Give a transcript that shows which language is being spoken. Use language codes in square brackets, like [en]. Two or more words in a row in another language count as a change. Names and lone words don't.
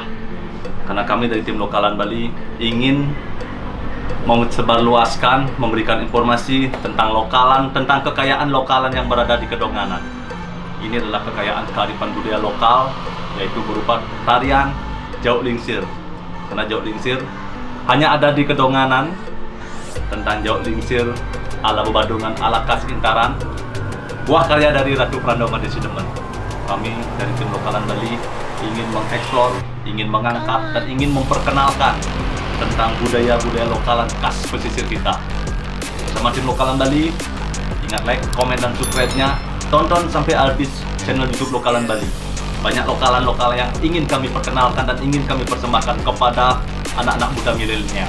[id] Karena kami dari tim lokalan Bali ingin menyebarluaskan, memberikan informasi tentang lokalan, tentang kekayaan lokalan yang berada di Kedonganan. Ini adalah kekayaan kearifan budaya lokal, yaitu berupa tarian Jauh Lingsir. Karena Jauh Lingsir hanya ada di Kedonganan. Tentang Jauh Lingsir ala Bebadungan ala khas Intaran, buah karya dari Ratu Prandoma Desidemen. Kami dari tim lokalan Bali ingin mengeksplor, ingin mengangkat, dan ingin memperkenalkan tentang budaya-budaya lokalan khas pesisir kita. Bersama tim lokalan Bali, ingat like, komen, dan subscribe-nya. Tonton sampai habis channel YouTube lokalan Bali. Banyak lokalan-lokal yang ingin kami perkenalkan dan ingin kami persembahkan kepada anak-anak muda milenial.